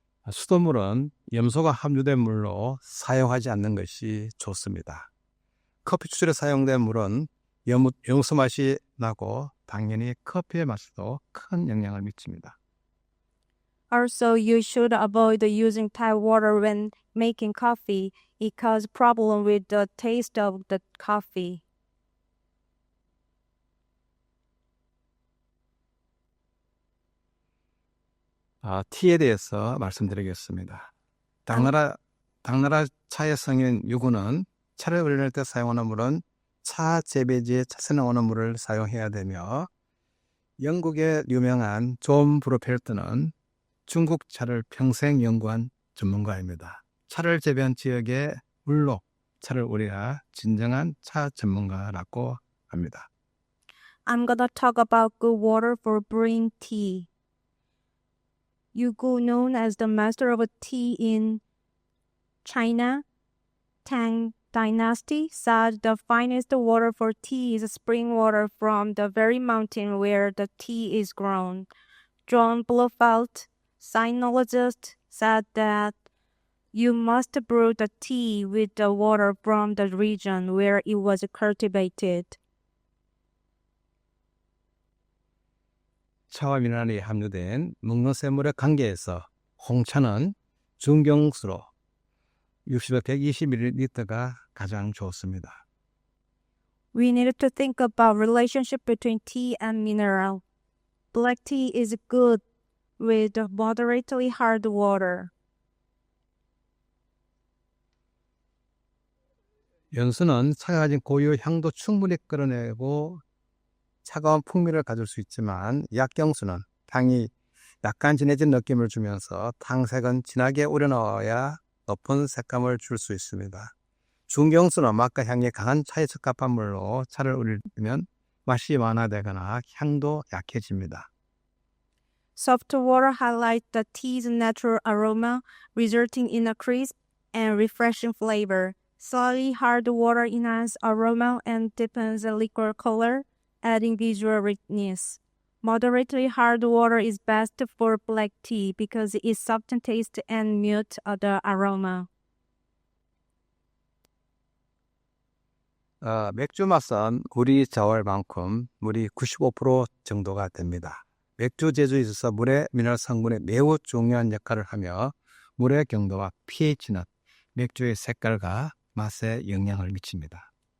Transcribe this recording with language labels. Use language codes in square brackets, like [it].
[ko] 수돗물은 염소가 함유된 물로 사용하지 않는 것이 좋습니다. 커피 추출에 사용된 물은 염소 맛이 나고 당연히 커피의 맛에도 큰 영향을 미칩니다. [en] Also, you should avoid using tap water when making coffee. It causes problems with the taste of the coffee. [ko] 티에 대해서 말씀드리겠습니다. 당나라 차의 성인 유구는 차를 우려낼 때 사용하는 물은 차 재배지에 차세 나오는 물을 사용해야 되며 영국의 유명한 존 브로펠트는 중국 차를 평생 연구한 전문가입니다. 차를 재배한 지역의 물로 차를 우려야 진정한 차 전문가라고 합니다. [en] I'm gonna talk about good water for brewing tea. Yugu, known as the master of tea in China, Tang Dynasty, said the finest water for tea is spring water from the very mountain where the tea is grown. John Blofeld, sinologist, said that you must brew the tea with the water from the region where it was cultivated. [ko] 차와 미네랄이 함유된 먹는 샘물의 관계에서 홍차는 중경수로 60에서 120ml가 가장 좋습니다. [en] We need to think about relationship between tea and mineral. Black tea is good with moderately hard water. [ko] 연수는 차가 가진 고유 향도 충분히 끌어내고 차가운 풍미를 가질 수 있지만 약경수는 향이 약간 진해진 느낌을 주면서 탕색은 진하게 우려넣어야 높은 색감을 줄 수 있습니다. 중경수는 맛과 향이 강한 차에 적합한 물로 차를 우리면 맛이 완화되거나 향도 약해집니다. [en] Soft water highlights the tea's natural aroma, resulting in a crisp and refreshing flavor. Slightly hard water enhances aroma and deepens the liquor color, adding visual richness. Moderately hard water is best for black tea because it softens taste and mutes the aroma. [ko] 맥주 맛은 우리 자월만큼 물이 95% 정도가 됩니다. 맥주 제조에 있어서 물의 미네랄 성분이 매우 중요한 역할을 하며 물의 경도와 pH는 맥주의 색깔과 맛에 영향을 미칩니다.